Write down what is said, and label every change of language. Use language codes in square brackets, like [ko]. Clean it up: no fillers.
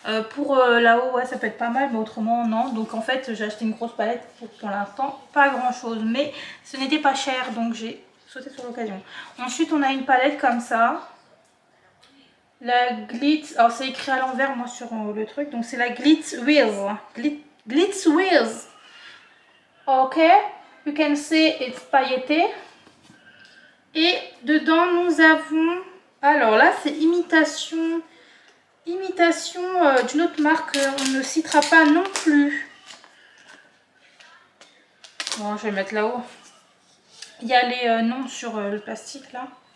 [fr] Pour là-haut ouais ça peut être pas mal, mais autrement non. Donc en fait j'ai acheté une grosse palette pour l'instant pas grand chose, mais ce n'était pas cher donc j'ai sauté sur l'occasion. Ensuite on a une palette comme ça. La Glitz, alors c'est écrit à l'envers moi sur le truc, donc c'est la Glitz Wheels. Glitz Wheels. [en] Ok, you can see it's pailleté. [fr] Et dedans nous avons, alors là c'est imitation d'une autre marque, on ne citera pas non plus. Bon, je vais mettre là-haut. Il y a les noms sur le plastique là.